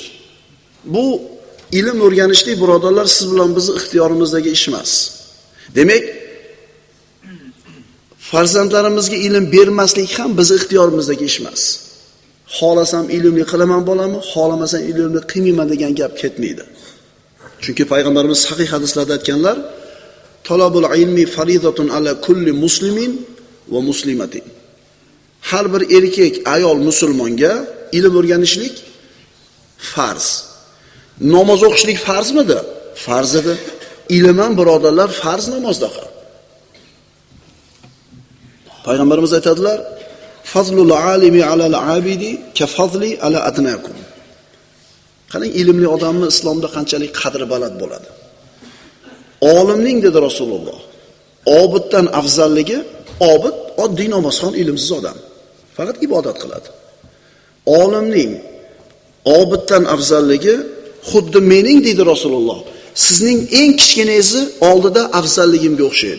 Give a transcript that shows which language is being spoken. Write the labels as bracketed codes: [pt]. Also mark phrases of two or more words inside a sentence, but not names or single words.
[uz] Bu ilm o'rganishlik, birodarlar, siz bilan bizning ixtiyorimizdagi ish emas. Demak, farzandlarimizga ilm bermaslik ham bizning ixtiyorimizdagi ish emas. Xohlasam ilmli qilaman bolamni, xohlamasam ilmli qilmayman degan gap ketmaydi. Chunki payg'ambarimiz sahih hadislarda aytganlar: [ar] "طلب العلم فريضة على كل مسلم ومسلمة." [uz] Har bir erkak, ayol musulmonga ilm o'rganishlik farz. Namoz o'qishlik farzmidi? Farz edi. Ilm ham birodarlar farz namozdaqa. Payg'ambarimiz aytadilar: [ar] "فضل العالم على العابد كفضلي على أدناكم." [uz] Qarang, ilmli odamni islomda qanchalik qadri baland bo'ladi. Olimning dedi Rasululloh, obiddan afzalligi, obid oddiy namozxon, ilmsiz odam, faqat ibodat qiladi. Olimning obiddan afzalligi xuddi mening dedi Rasululloh, sizning eng kichkinangizni oldida afzalligimga o'xshaydi.